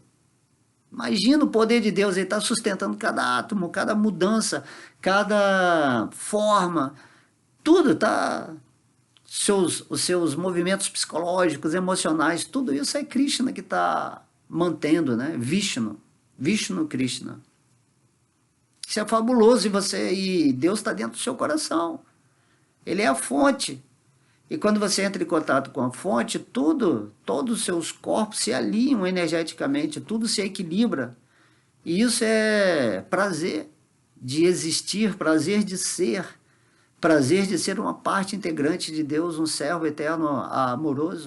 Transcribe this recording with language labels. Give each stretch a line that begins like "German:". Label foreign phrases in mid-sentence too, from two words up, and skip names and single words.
Portuguese: Imagina o poder de Deus, ele está sustentando cada átomo, cada mudança, cada forma, tudo está... os seus movimentos psicológicos, emocionais, tudo isso é Krishna que está mantendo, né? Vishnu. Vishnu Krishna. Isso é fabuloso e Deus está dentro do seu coração. Ele é a fonte. E quando você entra em contato com a fonte, todos os seus corpos se alinham energeticamente, tudo se equilibra. E isso é prazer de existir, prazer de ser uma parte integrante de Deus, um servo eterno amoroso.